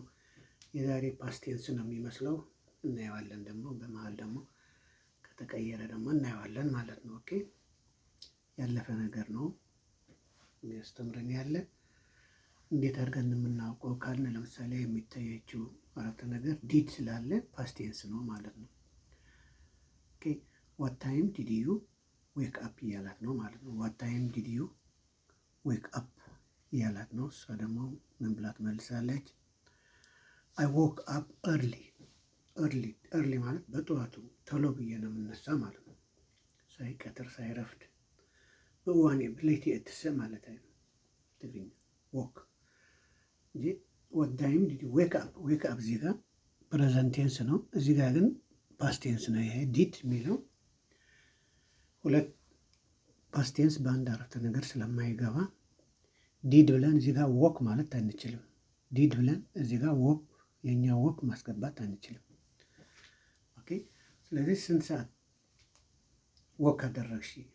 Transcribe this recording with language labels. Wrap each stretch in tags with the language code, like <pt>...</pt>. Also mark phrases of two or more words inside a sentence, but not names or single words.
<am>የዛሬ</am> <en>past tense</en> <am>ነው የሚመስለው። እናየዋለን። ደግሞ በመሃል ደግሞ ከተቀየረ ደግሞ እናየዋለን ማለት ነው። ኦኬ ያለፈ ነገር ነው የሚያስተምረን ያለ እንዴት አድርገን የምናውቀው ካልን ለምሳሌ የሚታያችው አረፍተ ነገር ዲድ ስላለ</am> <en>past tense</en> <am>ነው ማለት ነው። ኦኬ</am> <en>what time did you wake up</en> <am>እያላት ነው ማለት ነው።</am> <en>what time did you wake up</en> <am>እያላት ነው። እሷ ደግሞ ምን ብላ ትመልሳለች?</am> <en>I woke up early</en> <am>ማለት በጠዋቱ ቶሎ ብዬ ነው የምነሳ ማለት ነው። ሳይቀትር ሳይረፍድ በዋኔ ብሌት የተሰ ማለት ነው። ትግርኛ ወክ እንጂ</am> <en>what time did you wake up</en> <am>እዚህ ጋር</am> <en>present tense</en> <am>ነው። እዚህ ጋር ግን</am> <en>past tense</en> <am>ነው። ይሄ ዲድ የሚለው ሁለት</am> <en>past tense</en> <am>በአንድ አረፍተ ነገር ስለማይገባ ዲድ ብለን እዚህ ጋር ወክ ማለት አንችልም። ዲድ ብለን እዚህ ጋር ወክ የኛ ወክ ማስገባት አንችልም። ኦኬ ስለዚህ ስንት ሰዓት ወክ አደረግሽ?</am>